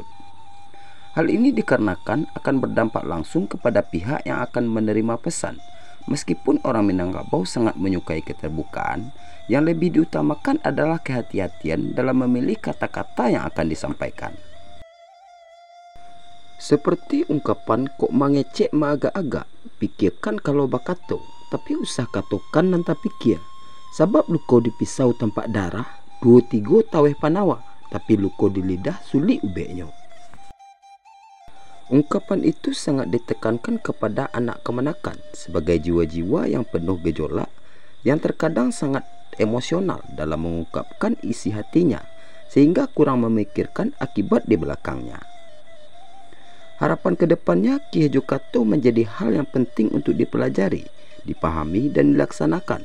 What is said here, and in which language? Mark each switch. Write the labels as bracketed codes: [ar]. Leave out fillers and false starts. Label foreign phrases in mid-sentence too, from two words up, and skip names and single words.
[id] Hal ini dikarenakan akan berdampak langsung kepada pihak yang akan menerima pesan. Meskipun orang Minangkabau sangat menyukai keterbukaan, yang lebih diutamakan adalah kehati-hatian dalam memilih kata-kata yang akan disampaikan. Seperti ungkapan [min] kok mangecek ma agak-agak, pikirkan kalau bakato, tapi usah katokan nanta pikir. Sebab luko dipisau tampak darah, 2-3 taweh panawa, tapi luko di lidah sulit ubeknya. [id] Ungkapan itu sangat ditekankan kepada anak kemenakan sebagai jiwa-jiwa yang penuh gejolak, yang terkadang sangat emosional dalam mengungkapkan isi hatinya, sehingga kurang memikirkan akibat di belakangnya. Harapan kedepannya Kyeh Jokato menjadi hal yang penting untuk dipelajari, dipahami dan dilaksanakan.